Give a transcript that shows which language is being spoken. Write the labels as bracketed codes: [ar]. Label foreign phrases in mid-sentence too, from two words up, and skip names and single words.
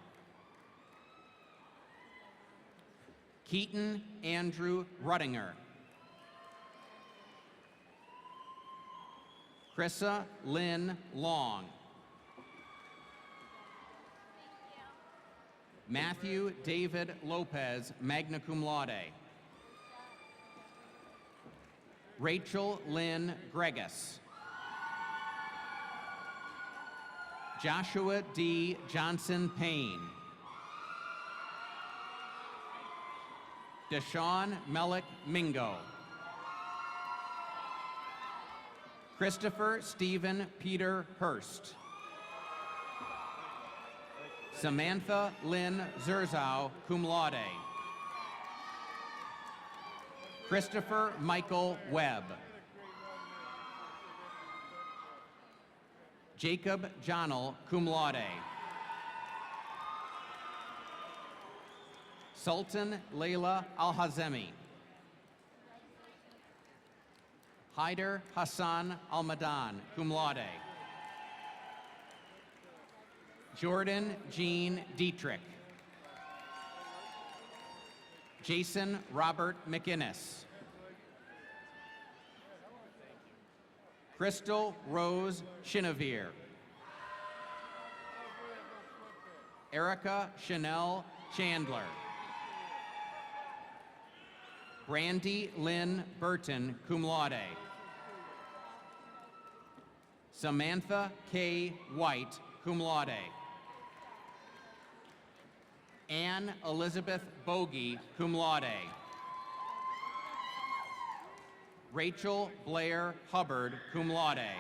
[en] Keaton Andrew Ruttinger. Chrissa Lynn Long. Matthew David Lopez, [la] magna cum laude. [en] Rachel Lynn Gregus. Joshua D. Johnson Payne. Deshaun Melick Mingo. Christopher Stephen Peter Hurst. Samantha Lynn Zerzow, [la] cum laude. [en] Christopher Michael Webb. Jacob Johnell, [la] cum laude. [en] Sultan Leila Al-Hazemi. Haider Hassan Al-Madan, [la] cum laude. [en] Jordan Jean Dietrich. Jason Robert McInnes. Crystal Rose Chinevere. Erica Chanel Chandler. Brandy Lynn Burton, [la] cum laude. [en] Samantha K. White, [la] cum laude. [en] Anne Elizabeth Bogey, [la] cum laude. [en] Rachel Blair Hubbard, [la] cum laude.